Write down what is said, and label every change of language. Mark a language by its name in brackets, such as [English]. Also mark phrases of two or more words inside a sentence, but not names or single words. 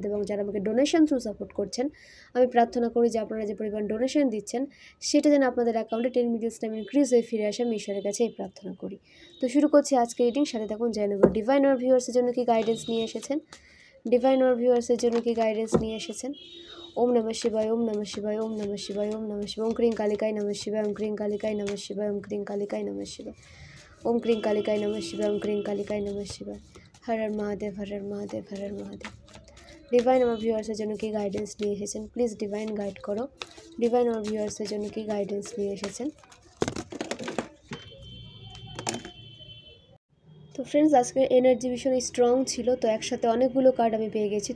[Bangla] এবং যারা আমাকে [English] donation through support [Bangla] করছেন, আমি প্রার্থনা করি যে আপনারা যে পরিমাণ ডোনেশন দিচ্ছেন সেটা যেন আপনাদের অ্যাকাউন্টে 10 [English] minutes time increase [Bangla] হয়ে ফিরে আসে। আমি ঈশ্বরের কাছে এই প্রার্থনা করি। তো শুরু করছি আজকে রিডিং। সাথে থাকুন, জেনে নেব ডিভাইন ওর ভিউয়ার্সের জন্য কি গাইডেন্স নিয়ে এসেছেন। ডিভাইন ওর ভিউয়ার্সের জন্য কি গাইডেন্স নিয়ে এসেছেন। [Sanskrit] ওম নমঃ শিবায়, ওম নমঃ শিবায়, ওম নমঃ শিবায়, ওম নমঃ শিবায়। ওম ক্রিং কালিকায় নমঃ শিবায়, ওম ক্রিং কালিকায় নমঃ শিবায়, ওম ক্রিং কালিকায় নমঃ শিবায়, ওম ক্রিং কালিকায় নমঃ শিবায়, ওম ক্রিং কালিকায় নমঃ শিবায়। হর হর মহাদেব, হর হর মহাদেব, হর হর মহাদেব। [Bangla] ডিভাইন আমার ভিউয়ার্সের জন্য কি গাইডেন্স নিয়ে এসেছেন, [English] please divine guide [Bangla] করো। ডিভাইন আমার ভিউয়ার্সের জন্য কি গাইডেন্স নিয়ে এসেছেন। তো ফ্রেন্ডস, আজকের এনার্জি ভীষণ স্ট্রং ছিল, তো একসাথে অনেকগুলো কার্ড আমি পেয়ে গেছি।